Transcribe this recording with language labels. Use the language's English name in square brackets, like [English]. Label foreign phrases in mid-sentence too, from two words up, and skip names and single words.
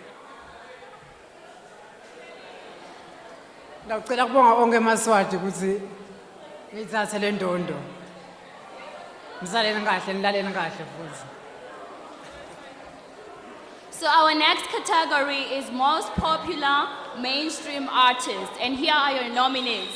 [Swati] Ngicela kubonga onke emaswati ukuthi ngithathe le ndondo. Ngisaleni kahle nilaleni kahle futhi. [English] So our next category is most popular mainstream artist, and here are your nominees.